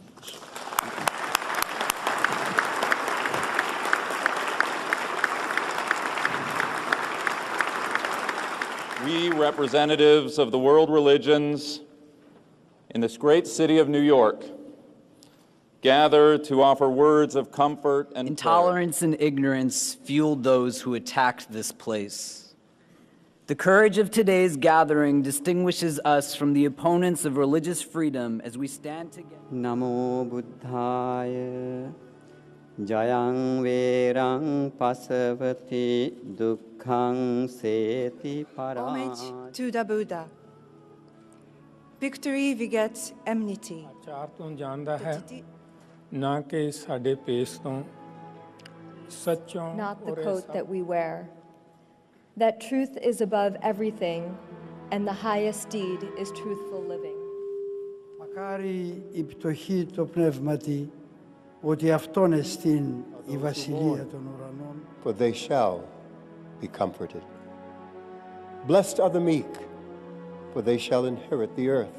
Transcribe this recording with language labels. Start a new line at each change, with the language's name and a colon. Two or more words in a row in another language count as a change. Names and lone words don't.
English: We, representatives of the world religions in this great city of New York, gather to offer words of comfort and Intolerance prayer. and ignorance fueled those who attacked this place. The courage of today's gathering distinguishes us from the opponents of religious freedom as we stand together.
Pali: Namo Buddhaya Jayang verang pasavati dukkhang seti para.
English: Homage to the Buddha. Victory begets enmity. Not the coat that we wear. That truth is above everything, and the highest deed is truthful living.
Greek: Μακάρι η πτωχή το πνεύματι, ότι αυτόν εστίν η βασιλεία των ουρανών.
English: For they shall be comforted. Blessed are the meek, for they shall inherit the earth.